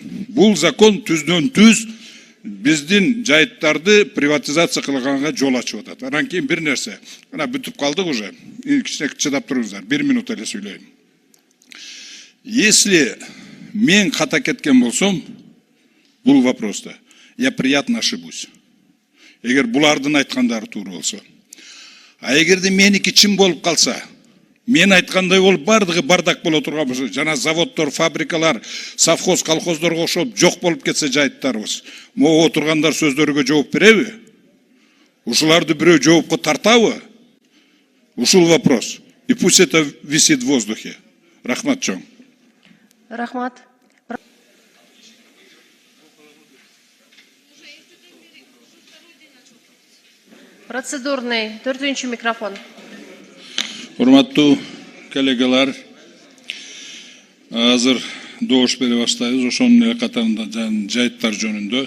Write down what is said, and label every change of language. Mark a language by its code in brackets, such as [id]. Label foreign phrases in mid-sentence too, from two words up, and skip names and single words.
[ky] Бул закон түздөн түз биздин жайыттарды приватизация кылганга жол ачып атат. Анан кийин бир нерсе. Мына бүтүп калдык уже. Кичине чыдап туруңуздар. 1 минут эле сүйлөйм. Если мен ката кеткен болсом, бұл вопроста [ru] я приятно ошибусь. [ky] Егер булардын айткандары туура болсо. А эгерде меники чын болуп калса, мен айткандай болуп бардыгы бардак боло турган болсо, жана заводдор, фабрикалар, совхоз, колхоздорго окшоп жок болуп кетсе жайыттарыбыз, могу отургандар сөздөргө жооп береби? Ушуларды бирөө жоопко тартабы? Ушул вопрос. [ru] И пусть это висит в воздухе. [ky] Рахмат чоң. Рахмат. Процедурный, 4-нчү микрофон. Урматтуу коллегалар, азыр добуш бере баштайбыз, ошонун эле катарында жайыттар жөнүндө.